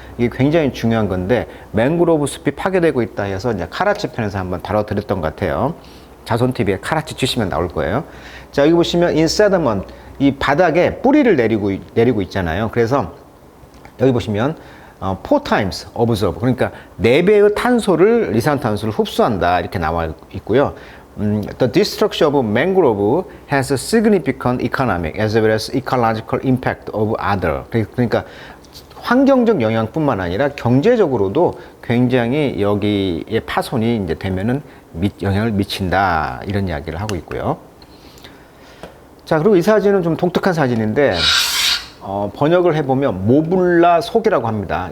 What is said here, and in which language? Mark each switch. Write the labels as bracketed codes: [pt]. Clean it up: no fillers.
[ko] 이게 굉장히 중요한 건데, 맹그로브 숲이 파괴되고 있다 해서 이제 카라치 편에서 한번 다뤄드렸던 것 같아요. 자손TV에 카라치 치시면 나올 거예요. 자, 여기 보시면 [en] in sediment, [ko] 이 바닥에 뿌리를 내리고 있잖아요. 그래서 여기 보시면 4x observe, 그러니까 4배의 탄소를, 이산탄소를 흡수한다, 이렇게 나와 있고요. [en] The destruction of mangrove has a significant economic as well as ecological impact of other. [ko] 그러니까 환경적 영향뿐만 아니라 경제적으로도 굉장히 여기에 파손이 이제 되면은 영향을 미친다, 이런 이야기를 하고 있고요. 자, 그리고 이 사진은 좀 독특한 사진인데, 번역을 해보면 모블라 속이라고 합니다.